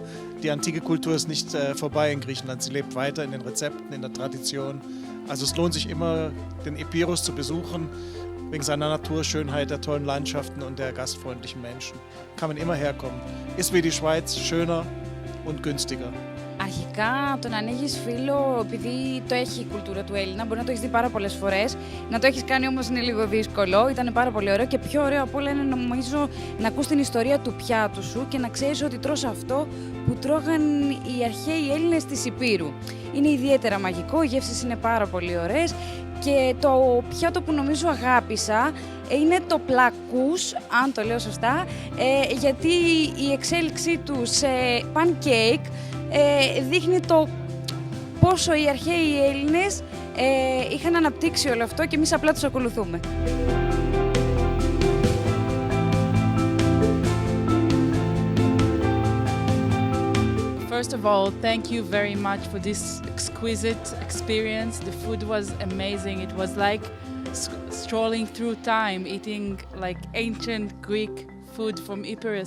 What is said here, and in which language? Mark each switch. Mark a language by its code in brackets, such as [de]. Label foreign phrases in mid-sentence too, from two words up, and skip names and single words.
[de] Die antike Kultur ist nicht vorbei in Griechenland. Sie lebt weiter in den Rezepten, in der Tradition. Also es lohnt sich immer, den Epirus zu besuchen, wegen seiner Naturschönheit, der tollen Landschaften und der gastfreundlichen Menschen. Kann man immer herkommen. Ist wie die Schweiz, schöner und günstiger. [el] Αρχικά το να ανοίγεις φύλλο, επειδή το έχει η κουλτούρα του Έλληνα, μπορεί να το έχεις δει πάρα πολλές φορές. Να το έχεις κάνει όμως είναι λίγο δύσκολο. Ήταν πάρα πολύ ωραίο και πιο ωραίο απ' όλα είναι νομίζω να ακούς την ιστορία του πιάτου σου και να ξέρεις ότι τρως αυτό που τρώγαν οι αρχαίοι Έλληνες της Ηπείρου. Είναι ιδιαίτερα μαγικό, οι γεύσεις είναι πάρα πολύ ωραίες και το πιάτο που νομίζω αγάπησα είναι το πλακούς, αν το λέω σωστά, γιατί η εξέλιξή του σε pancake δείχνει το πόσο οι αρχαίοι Έλληνες είχαν αναπτύξει όλο αυτό και εμείς απλά τους ακολουθούμε. [en] First of all, thank you very much for this exquisite experience. The food was amazing. It was like strolling through time, eating like ancient Greek food from Epirus.